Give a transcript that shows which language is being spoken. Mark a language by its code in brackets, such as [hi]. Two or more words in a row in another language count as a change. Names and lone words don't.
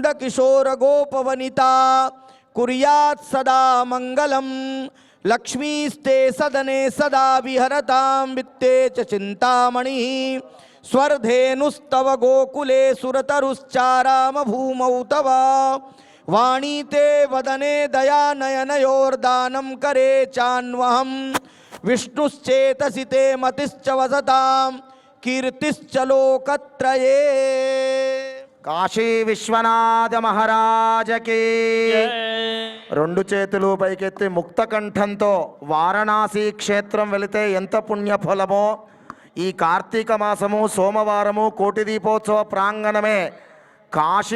[sa] किशोर गोपवनिता कुर्यात् सदा मंगलम लक्ष्मीस्ते सदने सदा विहरतां वित्ते च चिंतामणि स्वर्धेनुस्तव गोकुले सुरतरुश्चाराम भूमौ तव वाणी ते वदने दया नयनयोर्दानं करे चान्वहं विष्णुश्चेतसि ते मतिश्च वसतां कीर्तिश्च लोकत्रये। [te] కాశీ విశ్వనాథ మహారాజకి రెండు చేతులు పైకెత్తి ముక్త కంఠంతో వారణాసి క్షేత్రం వెళితే ఎంత పుణ్యఫలమో ఈ కార్తీక మాసము సోమవారము కోటి దీపోత్సవ ప్రాంగణమే కాశీ.